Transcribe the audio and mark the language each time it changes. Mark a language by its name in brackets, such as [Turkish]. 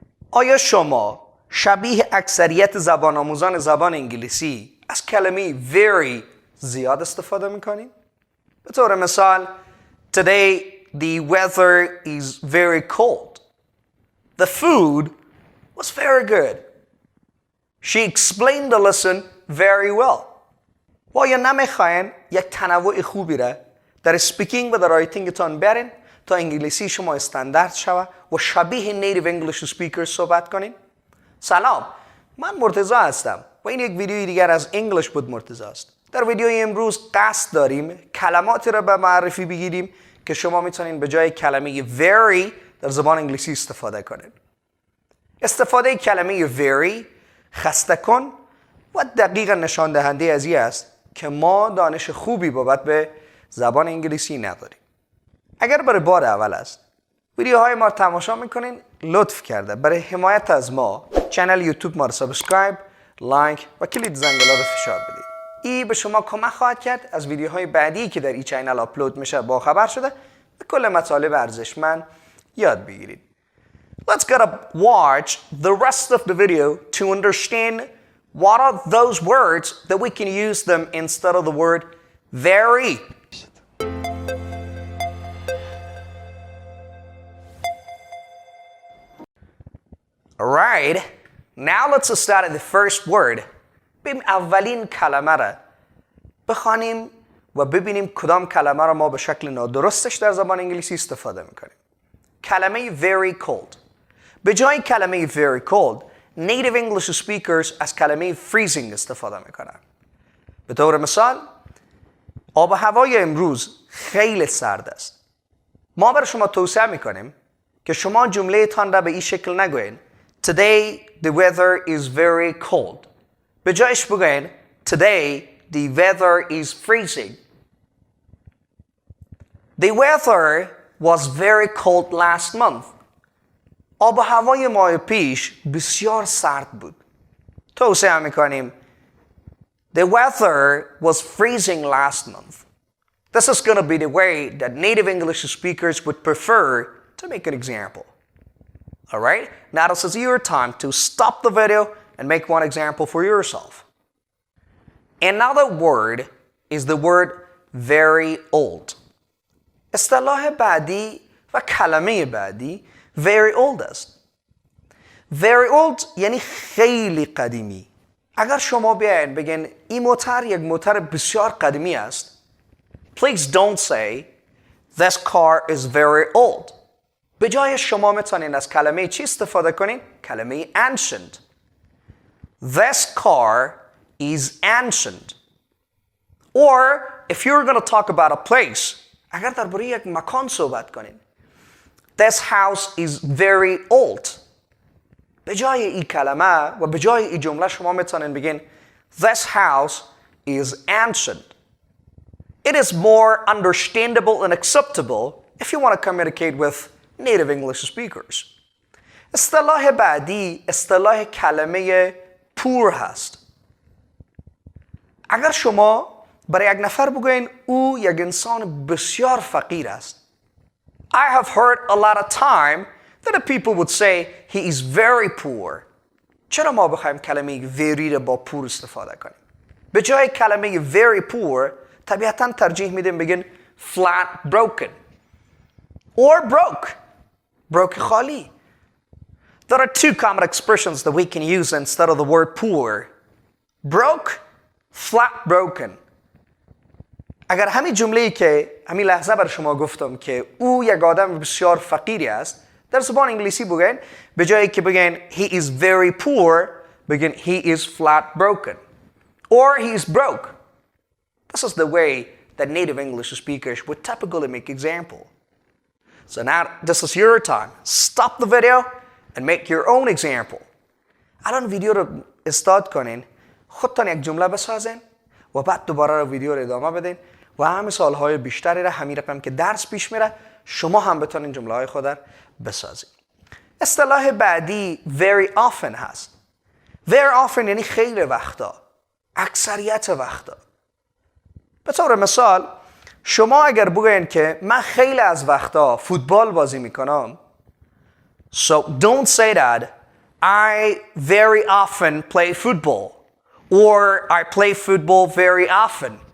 [Persian] آیا شما شبیه اکثریت زبان آموزان زبان انگلیسی از کلمه very زیاد استفاده میکنید؟ به طور مثال [English] Today the weather is very cold. The food was very good. She explained the lesson very well. [Persian] و آیا نمیخواین یک تنوع خوبی را در اسپیکینگ و در رایتینگتان برین تا انگلیسی شما استاندارد شود و شبیه نیتیو انگلیش اسپیکر صحبت کنین؟ سلام، من مرتضی هستم و این یک ویدیوی دیگر از انگلیش بود مرتضی است. در ویدیوی امروز قصد داریم کلماتی را به معرفی بگیریم که شما میتونین به جای کلمه very در زبان انگلیسی استفاده کنید. استفاده کلمه very خسته کن و دقیقا نشان دهنده از این است که ما دانش خوبی بابت به زبان انگلیسی نداریم. اگر برای بار اول است ویدیوهای ما تماشا میکنین، لطف کرده برای حمایت از ما چنل یوتیوب ما را سابسکرایب، لایک و کلید زنگوله رو فشار بدید. این به شما کمک خواهد کرد از ویدیوهای بعدی که در این چنل آپلود میشه با خبر شده و کل مطالب ارزشمند یاد بگیرید. [English] Let's get up, watch the rest of the video to understand what are those words that we can use them instead of the word very. Alright, now let's start at the first word. [Persian] بریم اولین کلمه را بخوانیم و ببینیم کدام کلمه را ما به شکل نادرستش در زبان انگلیسی استفاده میکنیم. کلمه very cold. به جای کلمه very cold [English] native English speakers [Persian] از کلمه freezing استفاده میکنن. به طور مثال آب و هوای امروز خیلی سرد است. ما برای شما توصیه میکنیم که شما جمله تان را به این شکل نگوین [English] Today the weather is very cold. [Persian] به جایش بگوین [English] Today the weather is freezing. The weather was very cold last month. [Persian] آب و هوای ماه پیش بسیار سرد بود. توصیه میکنیم [English] The weather was freezing last month. This is going to be the way that native English speakers would prefer to make an example. Alright, now this is your time to stop the video and make one example for yourself. Another word is the word very old. [Persian] اصطلاح بعدی و کلمه بعدی very old است. Very old یعنی خیلی قدیمی. اگر شما بیاین بگین این موتر یک موتر بسیار قدیمی است [English] Please don't say this car is very old. [Persian] به جای شما میتونین از کلمه چی استفاده کنین؟ کلمه ancient. [English] This car is ancient. Or if you're going to talk about a place, [Persian] اگر درباره یک مکان صحبت کنین [English] This house is very old. [Persian] به جای این کلمه و به جای این جمله شما میتونین بگین [English] This house is ancient. It is more understandable and acceptable if you want to communicate with native English speakers. [Persian] اصطلاح بعدی اصطلاح کلمه poor هست. اگر شما برای یک نفر بگوین او یک انسان بسیار فقیر است [English] I have heard a lot of time that the people would say he is very poor. [Persian] چرا ما بخوایم کلمه very را با poor استفاده کنیم؟ به جای کلمه very poor طبیعتاً ترجیح میدیم بگین flat broken or broke خالی. [English] There are two common expressions that we can use instead of the word poor. Broke, flat broken. [Persian] اگر همین جمله‌ای که همین لحظه بر شما گفتم که او یک آدم بسیار فقیری است در زبان انگلیسی بگین به جایی که بگین [English] he is very poor [Persian] بگین [English] he is flat broken or he is broke. This is the way that native English speakers would typically make example. So now this is your time. Stop the video and make your own example. [Persian] الان ویدیو رو استارت کنین، خودتان یک جمله بسازین و بعد دوباره ویدیو رو ادامه بدین و همه سالهای بیشتری را همین رقم که درس پیش میره شما هم بتونین جمله های خود را بسازین. اصطلاح بعدی very often هست. Very often یعنی خیلی وقتا، اکثریت وقتا. به طور مثال شما اگر بگوین که من خیلی از وقتا فوتبال بازی میکنم. [English] So don't say that I very often play football or I play football very often.